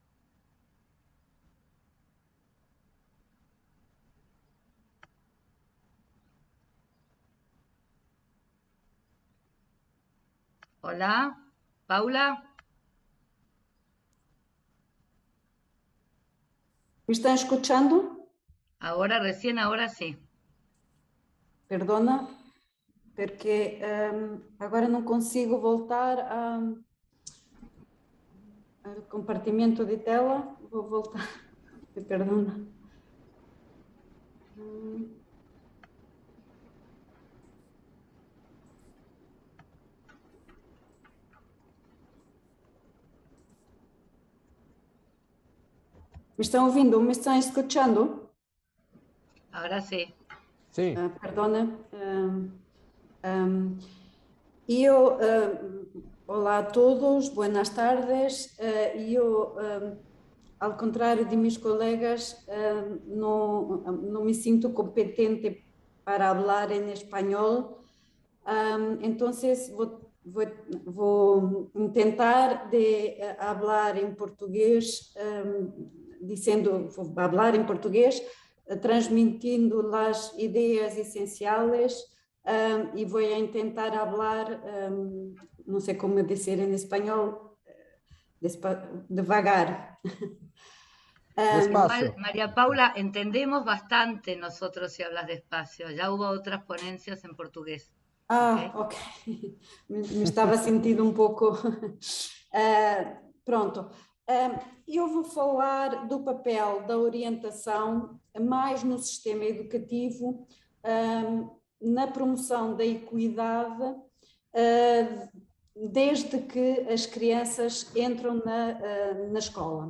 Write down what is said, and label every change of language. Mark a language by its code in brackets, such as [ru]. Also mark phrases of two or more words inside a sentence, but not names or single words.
[es] Hola, Paula. ¿Me están escuchando? Ahora, recién, ahora sí. [pt] perdona, porque agora não consigo voltar ao compartimento de tela. Vou voltar, [es] perdona. ¿Me están ouvindo? ¿Me están escuchando? Ahora sí. [pt] Sim. [es] Perdona. [pt] Olá a todos, [es] buenas tardes. [pt] Ao contrário de meus colegas, não me sinto competente para falar em espanhol. Então, vou tentar de falar em português, vou falar em português, transmitindo as ideias essenciais e vou tentar falar, não sei como dizer em espanhol, devagar. [es] Despacio. María Paula, entendemos bastante nosotros si hablas despacio. Ya hubo otras ponencias en portugués. Ok. [pt] Me estava sentindo um pouco... Pronto. Eu vou falar do papel da orientação mais no sistema educativo, na promoção da equidade, desde que as crianças entram na escola.